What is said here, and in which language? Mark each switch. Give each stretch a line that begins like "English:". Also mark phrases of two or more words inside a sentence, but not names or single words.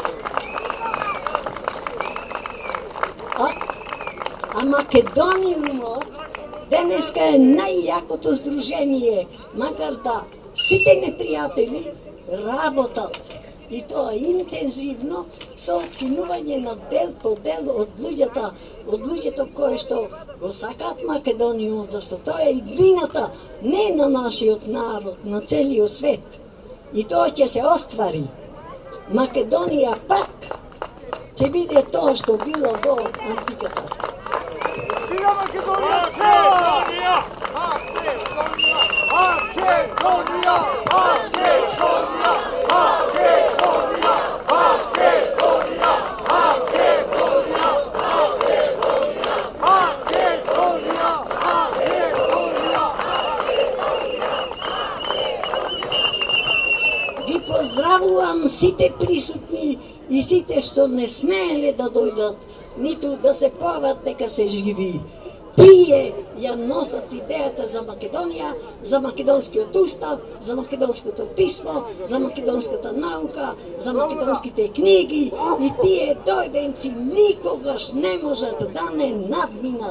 Macedonian: А Македониумот денеска е најјакото здружение, макар да сите непријатели работат и тоа интензивно со оценување на дел по дел од луѓето кои што го сакаат Македонијум, зашто тоа е иднината не на нашиот народ, на целиот свет. И тоа ќе се оствари. Македонија пак ќе биде тоа што било во антиката. Viva Makedonија! Makedonија! Makedonија! Makedonија! Makedonија! Makedonија! Makedonија! Makedonија! Makedonија! Ги поздравувам сите присутни и сите што не смееле да дојдат, ниту да се појават дека се живи. Тие ја носат идејата за Македонија, за македонскиот устав, за македонското писмо, за македонската наука, за македонските книги и тие дојденци никогаш не можат да не надминат.